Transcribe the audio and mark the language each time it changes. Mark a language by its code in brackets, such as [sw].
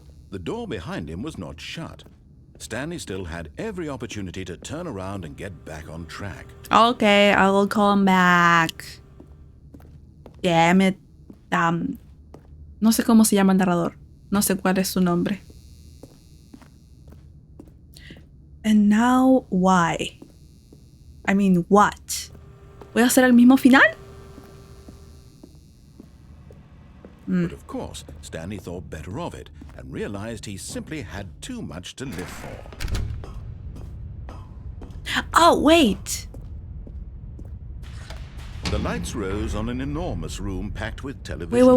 [en] The door behind him was not shut. Stanley still had every opportunity to turn around and get back on track. Okay, I will call him back. Damn it. [es] No sé cómo se llama el narrador. No sé cuál es su nombre. [en] And now, why? I mean, what? [es] ¿Voy a hacer el mismo final? [en] But of course, Stanley thought better of it and realized he simply had too much to live for. Oh, wait. The lights rose on an enormous room packed with television.